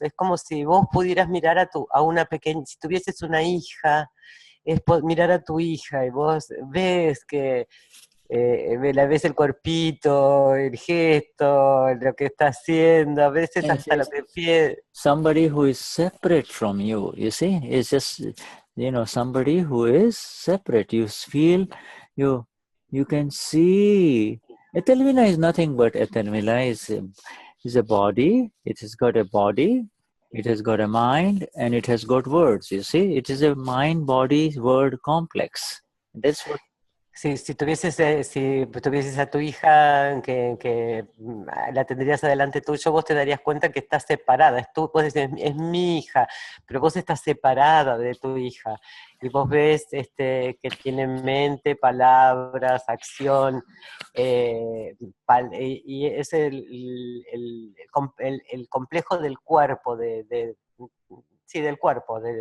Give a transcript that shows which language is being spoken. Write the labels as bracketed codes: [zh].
[es] Es como si vos pudieras mirar a una pequeña, si tuvieses una hija, es mirar a tu hija y vos ves que la ves el cuerpito, el gesto, lo que está haciendo, a veces hasta lo que pide. [en] Somebody who is separate from you, you see, it's just, somebody who is separate. You feel, you can see. Etelvina is nothing but Etelvina is a body. It has got a body. It has got a mind, and it has got words. You see, it is a mind-body-word complex. That's what. [es] Si tuvieses a tu hija que la tendrías adelante tuyo, vos te darías cuenta que estás separada. Vos decís, es mi hija, pero vos estás separada de tu hija. Y vos ves que tiene mente, palabras, acción, y es el complejo del cuerpo, del cuerpo,